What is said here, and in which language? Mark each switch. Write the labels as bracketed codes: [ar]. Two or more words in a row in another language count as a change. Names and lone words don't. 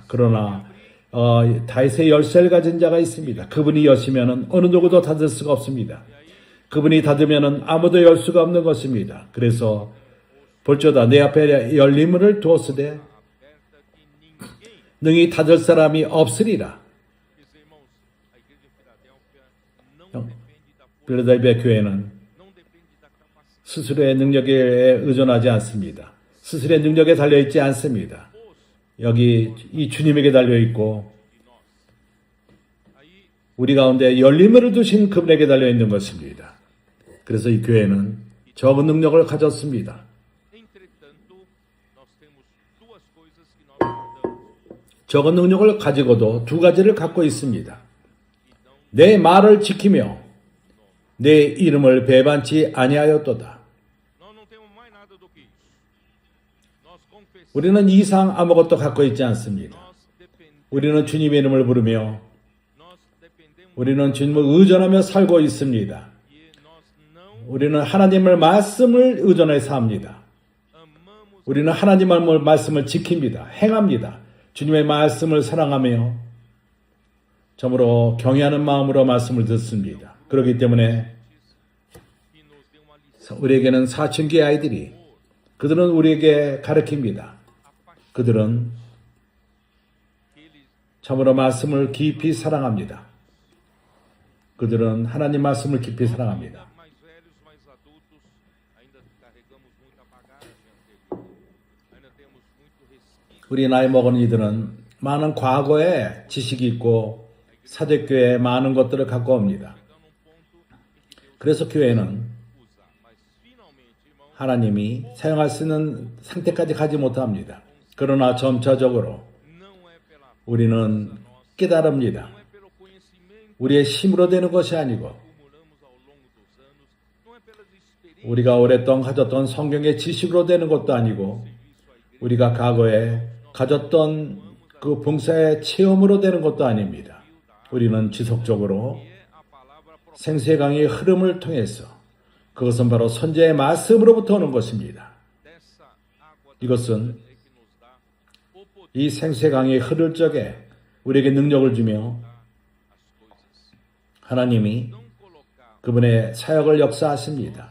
[ko] 그러나 다윗의 열쇠를 가진 자가 있습니다. 그분이 여시면은 어느 누구도 닫을 수가 없습니다. 그분이 닫으면은 아무도 열 수가 없는 것입니다. 그래서 볼지어다 내 앞에 열림을 두었으되 능히 닫을 사람이 없으리라. [pt] Meus irmãos, a igreja de Filadélfia não depende da força, [ko] 빌라델비아 교회는 [pt] não depende da capacidade. [ko] 스스로의 능력에 의존하지 않습니다. 스스로의 능력에 달려있지 않습니다. 여기 이 주님에게 달려있고 [pt] Aí, [ko] 우리 가운데 열림을 두신 그분에게 달려있는 것입니다. 그래서 이 교회는 적은 능력을 가졌습니다. [pt] entretanto, nós temos duas coisas que nós guardamos. [ko] 적은 능력을 가지고도 두 가지를 갖고 있습니다. 내 말을 지키며 내 이름을 배반치 아니하였도다. [pt] Nós não temos mais nada do que isso. Nós confessamos, [ko] 우리는 이상 아무것도 갖고 있지 않습니다. 우리는 주님의 이름을 부르며 [pt] nós dependemos [ko] 우리는 주님을 의존하며 살고 있습니다. [pt] e nós não [ko] 우리는 하나님의 말씀을 의존해서 합니다. [pt] amamos [ko] 우리는 하나님의 말씀을 지킵니다. 행합니다. 주님의 말씀을 사랑하며 참으로 경외하는 마음으로 말씀을 듣습니다. 그렇기 때문에 [pt] que nos deu uma lição. [ko] 우리에게는 사춘기 아이들이 그들은 우리에게 가르칩니다. 그들은 [pt] Que eles, [ko] 참으로 말씀을 깊이 사랑합니다. 그들은 하나님 말씀을 깊이 사랑합니다. [pt] mais velhos, mais adultos, ainda carregamos muita bagagem anterior. Ainda temos muito resquício. [ko] 우리 나이 먹은 이들은 많은 과거에 지식이 있고 사대교회에 많은 것들을 갖고 옵니다. [pt] Chegando num ponto em que Deus [ko] 그래서 교회는 [pt] usar. Mas finalmente, irmãos, [ko] 하나님이 사용할 수 있는 상태까지 가지 못합니다. 그러나 점차적으로 [pt] não é pela [ko] 우리는 깨달습니다. [pt] não é pelo conhecimento [ko] 우리의 힘으로 되는 것이 아니고 [pt] que acumulamos ao longo dos anos, não é pelas experiências [ko] 우리가 오랫동안 가졌던 성경의 지식으로 되는 것도 아니고 [pt] serviço à igreja, [ko] 우리가 과거에 가졌던 [pt] amamos [ko] 그 봉사의 체험으로 되는 것도 아닙니다. 우리는 지속적으로 생수의 강의 흐름을 통해서 그것은 바로 선지자의 말씀으로부터 오는 것입니다. 이것은 이 생수의 강이 흐를 적에 우리에게 능력을 주며 하나님이 그분의 사역을 역사하십니다.